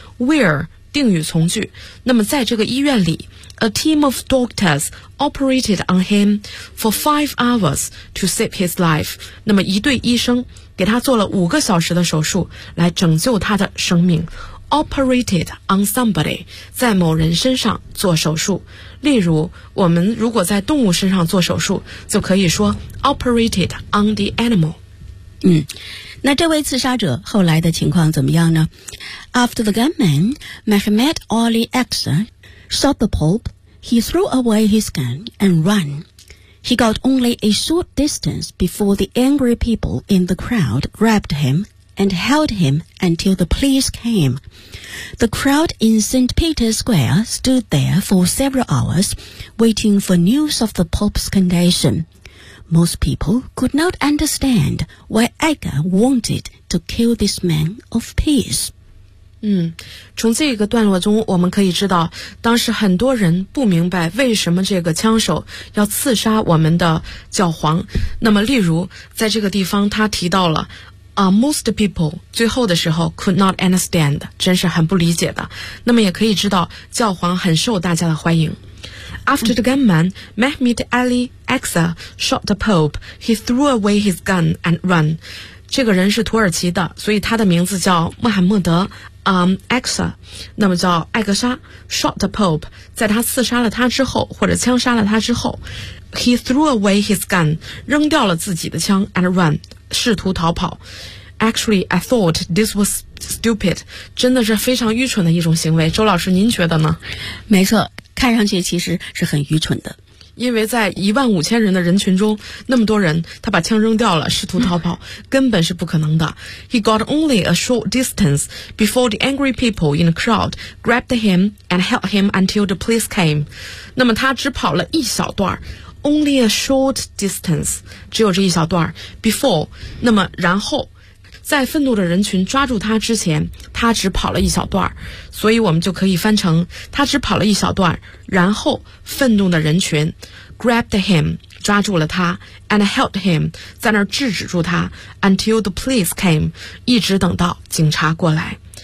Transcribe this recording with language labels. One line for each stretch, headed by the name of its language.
Chinese: where定语从句，那么在这个医院里
English: A team of doctors operated on him for 5 hours to save his life，
Chinese: 那么一队医生给他做了5个小时的手术来拯救他的生命。
English: Operated on somebody，
Chinese: 在某人身上做手术，例如我们如果在动物身上做手术就可以说
English: Operated on the animal。
Chinese: 那这位刺杀者后来的情况怎么样呢？
English: After the gunman, Mehmet Ali Aksa shot the Pope, he threw away his gun and ran. He got only a short distance before the angry people in the crowd grabbed him and held him until the police came. The crowd in St. Peter's Square stood there for several hours, waiting for news of the Pope's condition. Most people could not understand why Edgar wanted to kill this man of peace.
Chinese: 从这个段落中我们可以知道，当时很多人不明白为什么这个枪手要刺杀我们的教皇。那么例如在这个地方他提到了
English: most people
Chinese: 最后的时候
English: could not understand，
Chinese: 真是很不理解的。那么也可以知道教皇很受大家的欢迎。
English: After the gunman, Mehmet Ali Aksa shot the Pope, he threw away his gun and ran.
Chinese: 这个人是土耳其的，所以他的名字叫穆罕默德Aksa， 那么叫艾格沙
English: shot the Pope，
Chinese: 在他刺杀了他之后，或者枪杀了他之后，
English: he threw away his gun，
Chinese: 扔掉了自己的枪
English: and ran，
Chinese: 试图逃跑。
English: Actually, I thought this was stupid，
Chinese: 真的是非常愚蠢的一种行为，周老师您觉得呢？没错，看上去其实是很愚蠢的，因为在15,000人的人群中那么多人，他把枪扔掉了试图逃跑根本是不可能的。
English: He got only a short distance before the angry people in the crowd grabbed him and held him until the police came。
Chinese: 那么他只跑了一小段，
English: only a short distance，
Chinese: 只有这一小段， before， 那么然后在愤怒的人群抓住他之前，他只跑了一小段，所以我们就可以翻成他只跑了一小段，然后愤怒的人群
English: grabbed him，
Chinese: 抓住了他
English: and held him，
Chinese: 在那儿制止住他
English: until the police came，
Chinese: 一直等到警察过来。